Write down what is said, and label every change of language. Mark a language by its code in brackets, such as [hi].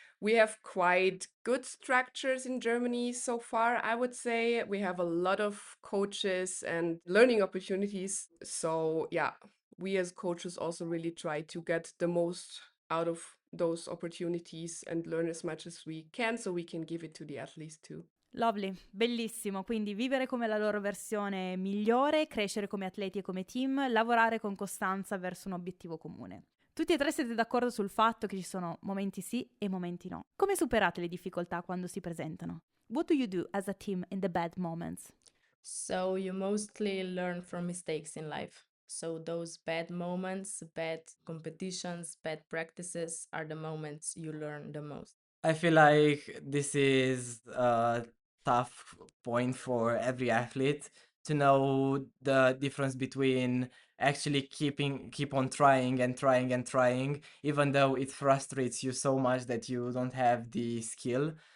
[en] We have quite good structures in Germany so far, I would say. We have a lot of coaches and learning opportunities. So, yeah, we as coaches also really try to get the most out of those opportunities and learn as much as we can so we can give it to the athletes too. [it] Lovely, bellissimo, quindi vivere come la loro versione migliore, crescere come atleti e come team, lavorare con costanza verso un obiettivo comune. Tutti e tre siete d'accordo sul fatto che ci sono momenti sì e momenti no. Come superate le difficoltà quando si presentano? [en] What do you do as a team in the bad moments? So you mostly learn from mistakes in life. So those bad moments, bad competitions, bad practices are the moments you learn the most. I feel like this is a tough point for every athlete to know the difference between actually keep on trying and trying and trying, even though it frustrates you so much that you don't have the skill.